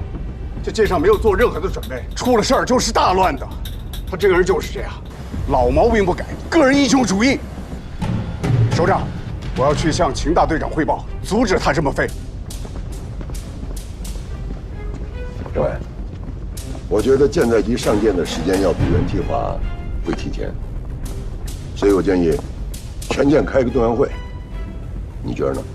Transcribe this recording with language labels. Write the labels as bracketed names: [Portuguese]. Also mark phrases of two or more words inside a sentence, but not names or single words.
[Chinese] 这舰上没有做任何的准备，出了事兒就是大亂的。他這個人就是這樣，老毛病不改，個人英雄主義。首長，我要去向秦大隊長匯報，阻止他這麼飛。政委，我覺得艦載機上艦的時間要比原計劃會提前，所以我建議全艦開個動員會，你覺得呢？